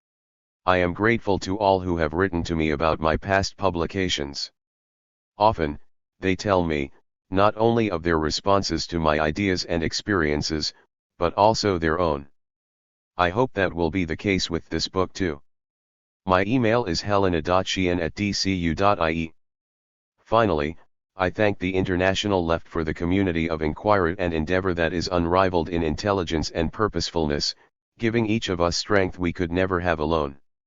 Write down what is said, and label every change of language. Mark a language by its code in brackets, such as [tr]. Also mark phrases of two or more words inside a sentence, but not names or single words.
[en] I am grateful to all who have written to me about my past publications. Often, they tell me, not only of their responses to my ideas and experiences, but also their own. I hope that will be the case with this book too. My email is helena.sheehan@dcu.ie. Finally, I thank the international left for the community of inquiry and endeavor that is unrivaled in intelligence and purposefulness, giving each of us strength we could never have alone.